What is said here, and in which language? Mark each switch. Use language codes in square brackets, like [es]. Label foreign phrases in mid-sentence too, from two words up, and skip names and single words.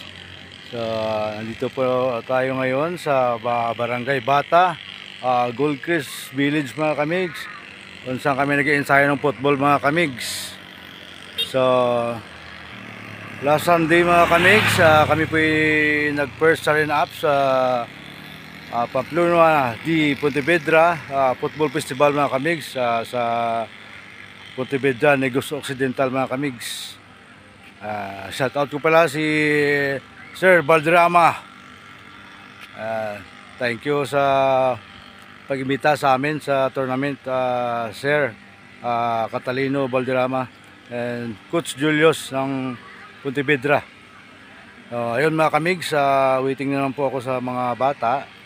[tl] So, nandito po tayo ngayon sa Barangay Bata, Goldcrest Village mga kamigs, kung saan kami nag-i-ensayo ng football mga kamigs. So last Sunday mga kamigs, kami po nag-first [en] sign up [tl] sa Pamplona di Pontevedra Football Festival mga kamigs, sa Pontevedra, Negros Occidental mga kamigs. Shout out ko pala si Sir Valderrama. [en] Thank you [tl] sa pag-imbita sa amin sa tournament, Sir Catalino Valderrama and Coach Julius ng Pontevedra. Ayun mga kamigs, waiting na lang po ako sa mga bata.